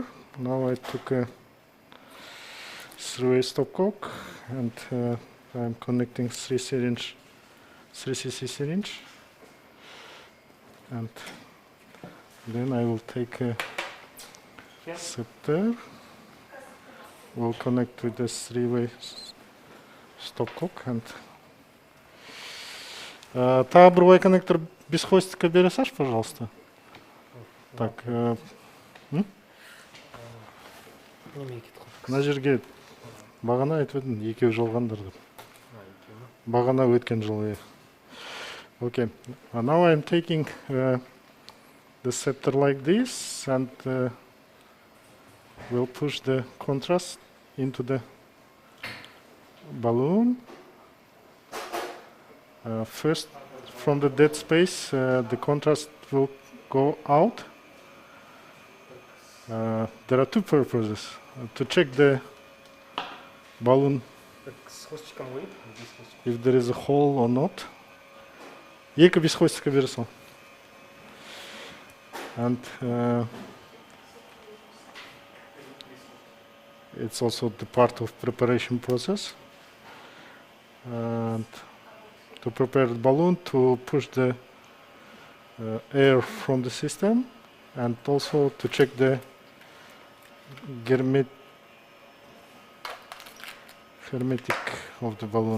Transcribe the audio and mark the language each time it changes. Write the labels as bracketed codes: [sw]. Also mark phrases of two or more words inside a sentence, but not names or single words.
[en] Now I took a 3-way stopcock and I'm connecting 3cc syringe, and then I will take a scepter. We'll connect with this 3-way stopcock and [ru] та бровой коннектор без хвостика бери, Саш, пожалуйста. Так, [kk] мына жерге бағана айтып едім, екеу жалғандар деп. Бағана өткен жылы. [en] Okay, now I'm taking the scepter like this and we'll push the contrast into the balloon. First, from the dead space, the contrast will go out. There are two purposes. To check the balloon if there is a hole or not. [kk] Екі [ru] без хвостика [kk] бері сал. [en] And it's also the part of preparation process. And to prepare the balloon, to push the air from the system, and also to check the hermetic of the balloon.